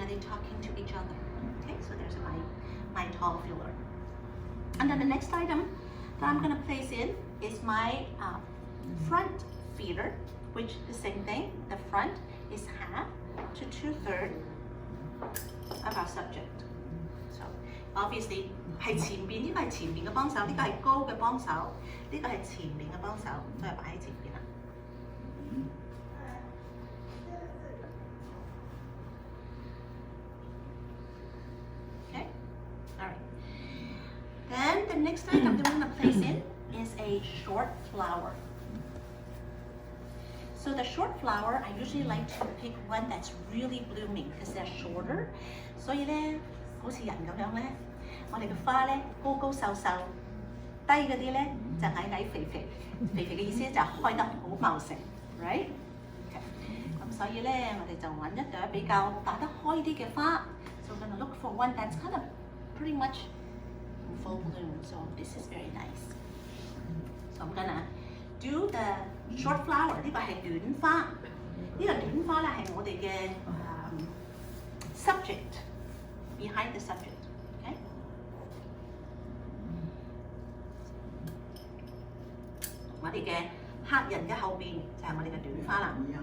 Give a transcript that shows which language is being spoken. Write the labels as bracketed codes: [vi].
[en] Are they talking to each other? Okay, so there's my tall filler. And then the next item that I'm gonna place in is my front feeder, which the same thing. The front is 1/2 to 2/3 of our subject. So obviously [yue] 係前邊，呢個係前面嘅幫手，呢個係高嘅幫手，呢個係前面嘅幫手，都係擺喺前邊啦。 [en] Okay, all right. Then the next item that we're going to place in is a short flower. So the short flower, I usually like to pick one that's really blooming because they're shorter. [yue] 所以咧，好似人咁樣咧。我哋嘅花咧高高瘦瘦，低嗰啲咧就矮矮肥肥，肥肥嘅意思就開得好茂盛 ，right？咁所以咧，我哋就揾一朵比較打得開啲嘅花。 [en] So we're gonna look for one that's kind of pretty much in full bloom. So this is very nice. So I'm gonna do the short flower. [yue] 呢個係短花，呢個短花咧係我哋嘅 [en] subject behind the subject. Okay? [yue] 我哋嘅客人嘅後邊就係我哋嘅短花啦。